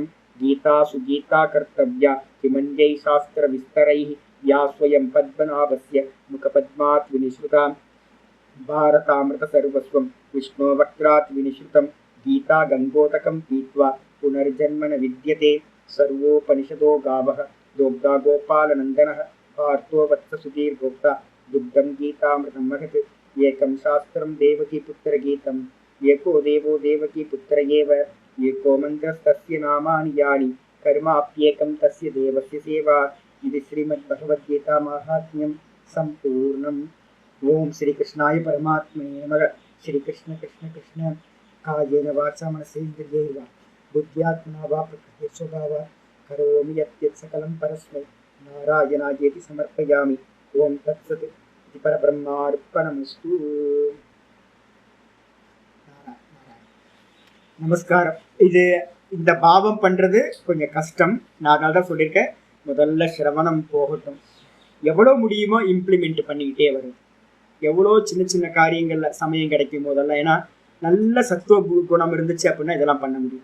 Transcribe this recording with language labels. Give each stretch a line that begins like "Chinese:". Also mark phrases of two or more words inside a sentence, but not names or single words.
Sanskrit: गीता सुगीता कर्तव्या किमन्यैः शास्त्रविस्तरैः या स्वयं पद्मनाभस्य मुखपद्मात् विनिःसृता भारतामृत सर्वस्वं विष्णोः वक्त्रात् विनिःसृतम्. गीता गङ्गोदकं पीत्वा पुनर्जन्म न विद्यते. सर्वोपनिषदो गावः दोग्धा गोपालनन्दनः पार्थो वत्स सुधीर्भोक्ता दुग्धं गीतामृतं महत्. एकं शास्त्रं देवकीपुत्रगीतम् एको देवो देवकीपुत्र एव. एको मन्त्रस्तस्य नामानि यानि कर्माप्येकं तस्य देवस्य सेवा. इति श्रीमद्भगवद्गीता माहात्म्यं सम्पूर्णम्. ओम श्री कृष्णाय परमात्मने नमः. श्री कृष्ण कृष्ण कृष्ण कायेन वाचा मनसेन्द्रियैर्वा बुद्ध्यात्मना वा प्रकृते स्वभावात् करोमि यत् सकलं परस्मै नारायणायेति समर्पयामि. ओम तत्सत् इति परब्रह्मार्पणमस्तु.
Tamil: நமஸ்காரம். இது இந்த பாவம் பண்றது கொஞ்சம் கஷ்டம், நான் அதனால தான் சொல்லியிருக்கேன், முதல்ல சிரவணம் போகட்டும், எவ்வளோ முடியுமோ இம்ப்ளிமெண்ட் பண்ணிக்கிட்டே வரும். எவ்வளோ சின்ன சின்ன காரியங்கள்ல சமயம் கிடைக்கும் போதெல்லாம், ஏன்னா நல்ல சத்துவ குணம் இருந்துச்சு அப்படின்னா இதெல்லாம் பண்ண முடியும்.